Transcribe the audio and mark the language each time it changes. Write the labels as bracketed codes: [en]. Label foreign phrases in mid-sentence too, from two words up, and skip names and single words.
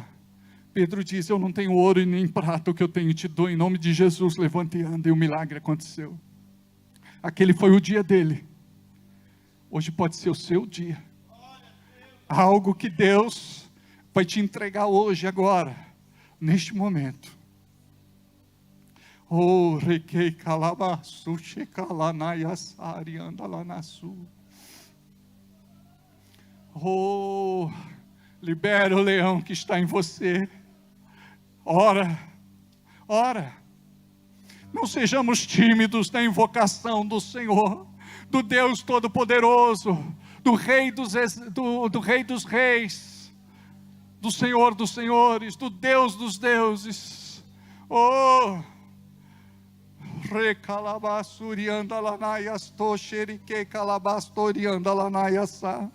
[pt] Pedro diz, eu não tenho ouro e nem prata, o que eu tenho te dou, em nome de Jesus, levanta e anda. E o milagre aconteceu. Aquele foi o dia dele. Hoje pode ser o seu dia. Algo que Deus vai te entregar hoje, agora, neste momento. Oh, requei calabaçu, checalanaiassari, andalanaçu. Oh, libera o leão que está em você. Ora, ora. Não sejamos tímidos na invocação do Senhor, do Deus Todo-Poderoso, do Rei dos Reis, do Senhor dos Senhores, do Deus dos Deuses. Oh, recalabasuri andalanaias toxerique calabastori andalanaiasa.